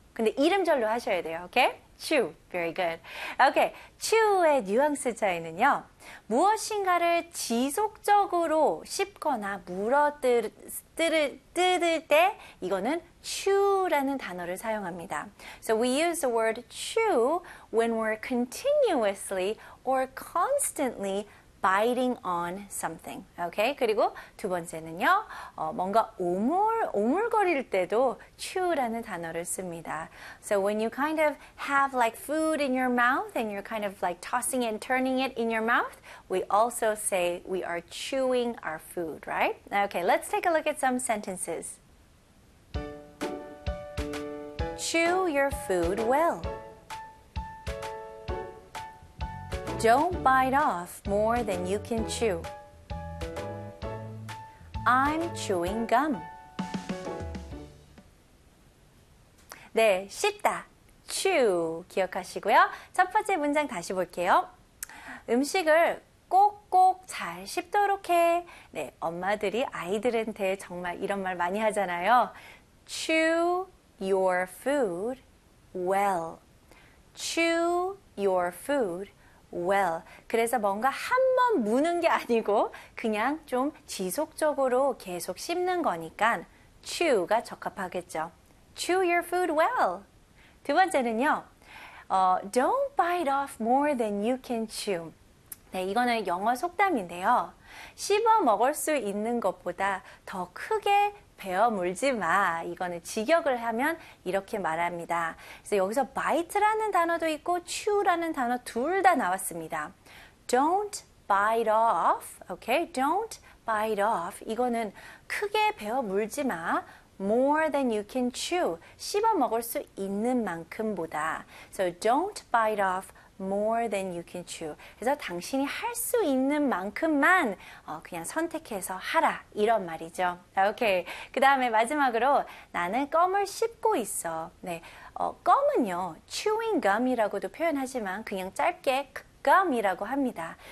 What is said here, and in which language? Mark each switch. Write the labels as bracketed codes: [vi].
[ko] 근데 이름절로 하셔야 돼요, [en] okay? chew, very good. Okay, [ko] chew의 뉘앙스 차이는요. 무엇인가를 지속적으로 씹거나 뜯을 때 이거는 chew라는 단어를 사용합니다. [en] So we use the word chew when we're continuously or constantly biting on something. [ko] Okay? 그리고 두 번째는요. 뭔가 오물거릴 때도 chew라는 단어를 씁니다. [en] So when you kind of have like food in your mouth and you're kind of like tossing it and turning it in your mouth, we also say we are chewing our food, right? Okay, let's take a look at some sentences. Chew your food well. Don't bite off more than you can chew. I'm chewing gum. [ko] 네, 씹다. chew 기억하시고요. 첫 번째 문장 다시 볼게요. 음식을 꼭꼭 잘 씹도록 해. 네, 엄마들이 아이들한테 정말 이런 말 많이 하잖아요. [en] chew your food well. chew your food well. [ko] 그래서 뭔가 한 번 무는 게 아니고 그냥 좀 지속적으로 계속 씹는 거니까 chew가 적합하겠죠. [en] chew your food well. [ko] 두 번째는요. [en] Don't bite off more than you can chew. [ko] 네, 이거는 영어 속담인데요. 씹어 먹을 수 있는 것보다 더 크게 베어 물지 마. 이거는 직역을 하면 이렇게 말합니다. 그래서 여기서 bite라는 단어도 있고 chew라는 단어 둘 다 나왔습니다. [en] Don't bite off. Okay? Don't bite off. [ko] 이거는 크게 베어 물지 마. [en] More than you can chew. [ko] 씹어 먹을 수 있는 만큼보다. [en] So don't bite off more than you can chew. [ko] 그래서 당신이 할 수 있는 만큼만 그냥 선택해서 하라. 이런 말이죠. Okay. 그 다음에 마지막으로 나는 껌을 씹고 있어. 네. 껌은요. chewing gum이라고도 표현하지만 그냥 짧게 gum이라고 합니다.